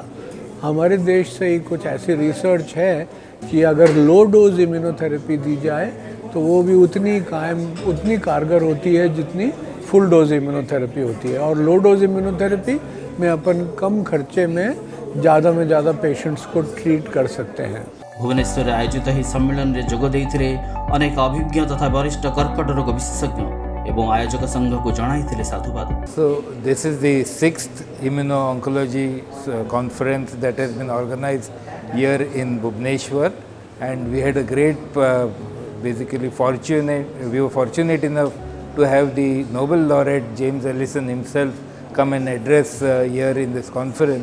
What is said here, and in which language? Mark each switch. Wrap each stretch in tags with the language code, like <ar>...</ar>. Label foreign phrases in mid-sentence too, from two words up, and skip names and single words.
<hi>हमारे देश से ही कुछ ऐसी रिसर्च है कि अगर</hi> <en>low dose immunotherapy</en> <hi>दी जाए तो वो भी उतनी कारगर होती है जितनी</hi> <en>full dose immunotherapy</en> <hi>होती है। और</hi> <en>low dose immunotherapy</en> <hi>में अपन कम खर्चे में ज़्यादा पेशेंट्स को ट्रीट कर सकते हैं।</hi> <or>भुवनेश्वर आयोजित ଏହି ସମ୍ମିଳନୀରେ ଯୋଗ ଦେଇଥିଲେ ଅନେକ ଅଭିଜ୍ଞ ତଥା ବରିଷ୍ଠ କର୍କଟ ରୋଗ ବିଶେଷଜ୍ଞ ଏବଂ ଆୟୋଜକ ସଂଘକୁ ଜଣାଇଥିଲେ ସାଧୁବାଦ।</or> <en>So this is the 6th Immuno-Oncology conference that has been organized here in Bhubaneswar, and we had a great we were fortunate enough to have the Nobel laureate James Allison himself come and address here in this conference.</en>